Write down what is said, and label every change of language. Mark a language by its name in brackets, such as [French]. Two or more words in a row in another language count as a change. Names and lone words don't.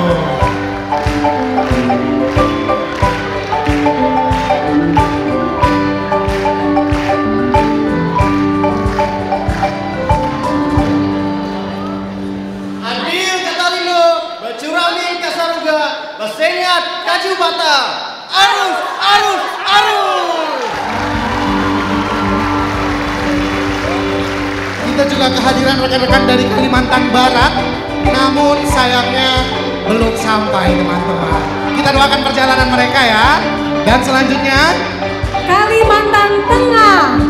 [Kendayan] Adil Katalino, Bacurami Kasaruga, Basengat Kajubata. Arus, arus, arus. [Indonesian] Kita juga kehadiran rekan-rekan dari Kalimantan Barat, namun sayangnya belum sampai teman-teman. Kita doakan perjalanan mereka ya. Dan selanjutnya Kalimantan Tengah.